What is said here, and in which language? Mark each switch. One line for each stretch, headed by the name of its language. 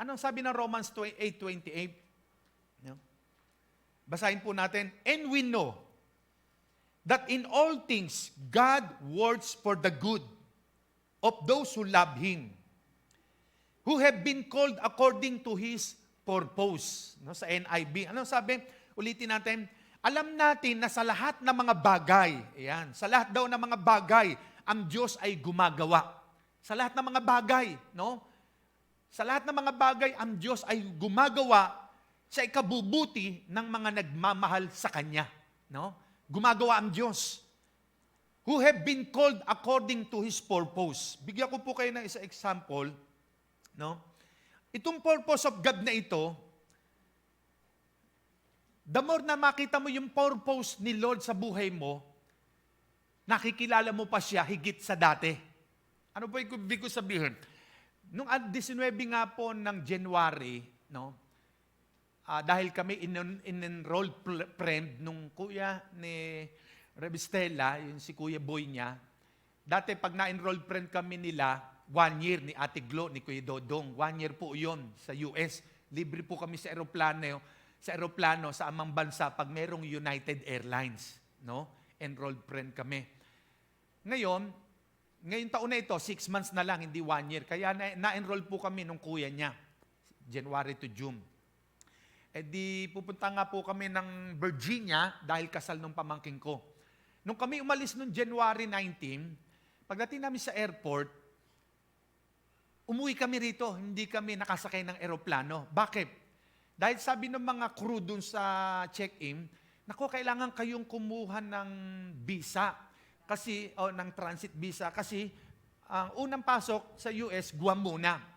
Filipino: Anong sabi ng Romans 8:28? No? Basahin po natin.
English: And we know that in all things God works for the good of those who love Him, who have been called according to His purpose.
Filipino: No, sa NIV. Anong sabi? Ulitin natin. Alam natin na sa lahat ng mga bagay, ayan, sa lahat daw ng mga bagay, ang Diyos ay gumagawa. Sa lahat ng mga bagay, no? Sa lahat ng mga bagay, ang Diyos ay gumagawa sa ikabubuti ng mga nagmamahal sa Kanya. No? Gumagawa ang Diyos.
English: Who have been called according to His purpose.
Filipino: Bigyan ko po kayo ng isang example. No? Itong purpose of God na ito, the more na makita mo yung purpose ni Lord sa buhay mo, nakikilala mo pa siya higit sa dati. Ano po ibig ko sabihin? Nung 19 nga po ng January, no, dahil kami in-enrolled friend nung kuya ni Revistela, yung si Kuya Boy niya, dati pag na-enrolled friend kami nila, 1 year ni Ate Glo, ni Kuya Dodong, 1 year po yon sa US. Libre po kami sa aeroplano sa amang bansa pag merong United Airlines. No? Enrolled friend kami. Ngayong taon na ito, 6 months na lang, hindi 1 year. Kaya na-enroll po kami nung kuya niya, January to June. E di pupunta nga po kami ng Virginia dahil kasal nung pamangking ko. Nung kami umalis nung January 19, pagdating namin sa airport, umuwi kami rito, hindi kami nakasakay ng aeroplano. Bakit? Dahil sabi ng mga crew dun sa check-in, naku, kailangan kayong kumuha ng visa, ng transit visa, kasi ang unang pasok sa US, Guam muna.